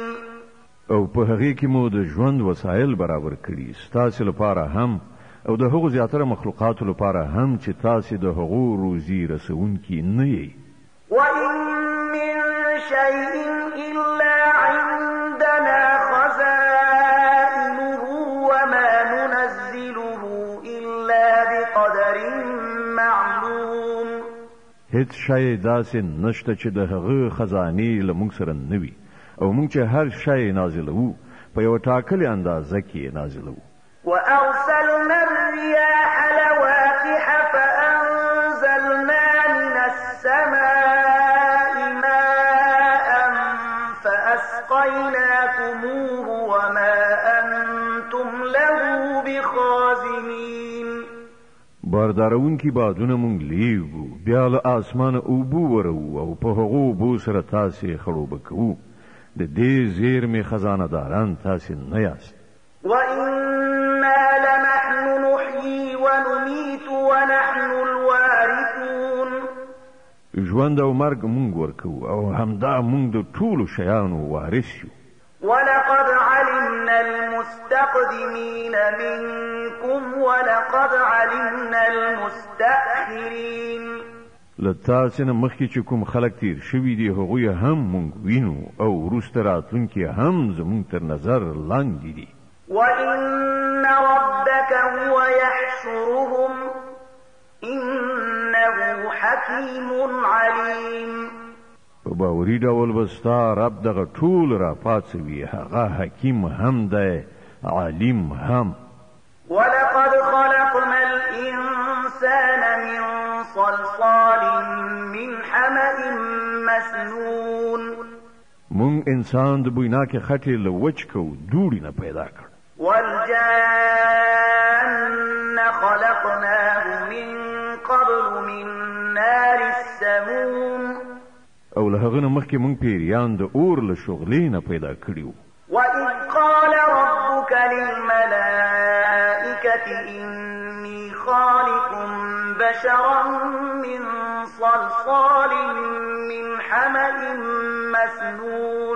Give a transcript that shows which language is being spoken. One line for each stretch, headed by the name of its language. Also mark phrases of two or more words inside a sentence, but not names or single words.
Pashto: او په هغې کې مو د ژوند وسایل برابر کړي ستاسې لپاره هم او د هغو زیاتره مخلوقاتو لپاره هم چې تاسې د هغو روزي رسونکي نه یئ
Arabic: وإن من شيء إلا عندنا خزائنه وما ننزله إلا بقدر معلوم
Pashto: هیڅ شی داسې نشته چې د هغه خزانې له موږ سره نه وي او موږ چې هر شی نازلوو په یوه ټاکلې اندازه کې نازلوو
Arabic: وأرسلنا الرياح لواقح فأنزلنا من السماء ماء أسقيناكموه وما أنتم له بخازنين.
Pashto: باردارون کی بادونه مونږ لیږو بیا له اسمانه اوبو ورو او په هغو اوبو سره تاسې خړوبه کوو. د دې زیرمې خزانه داران تاسې نه یاست.
Arabic: وإنا لنحن نحيي ونميت ونحن الوارثون.
Pashto: ژوند او مرګ مونږ ورکو او همدا مونږ د ټولو شیانو وارث یو.
Arabic: ولقد علمنا المستقدمين منكم ولقد علمنا المستأخرين.
Pashto: لتاسې نه مخکې چې کوم خلک تیر شوي دي هغوی هم مونږ وینو او وروسته راتلونکي هم زمونږ تر نظر لاندې دي.
Arabic: وإن ربك هو يحشرهم إنه حكيم عليم.
Pashto: په باوري ډول به ستا رب دغه ټول را پاڅوي هغه حکیم هم دی عالم هم.
Arabic: ولقد خلقنا الإنسان من صلصال من حمأ مسنون.
Pashto: مونږ انسان د بویناکې خټې له وچ کو دوړي نه پیدا کړ.
Arabic: والجان خلقناه من قبل من نار السموم.
Pashto: او له هغه نه مخکې مونږ پیریان د اور له شغلې نه پیدا کړیو.
Arabic: وإذ قال ربك للملائكة إني خالق بشرا من صلصال من حمأ مسنون.